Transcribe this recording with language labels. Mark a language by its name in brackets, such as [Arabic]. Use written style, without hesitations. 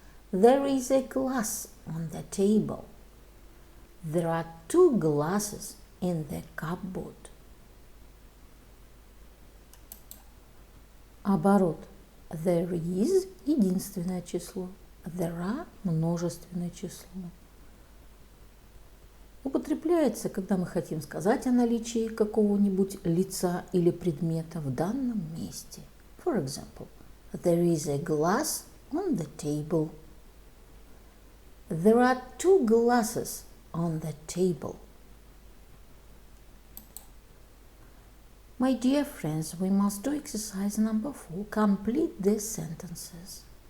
[English] There is a glass on the table. There are 2 glasses in the cupboard. [Russian] Оборот. [English] There is [Russian] – единственное число. [English] There are [Russian] – множественное число. употребляется, когда мы хотим сказать о наличии какого-нибудь лица или предмета в данном месте. [English] For example, there is a glass on the table. There are 2 glasses on the table. My dear friends, we must do exercise number 4. Complete the sentences.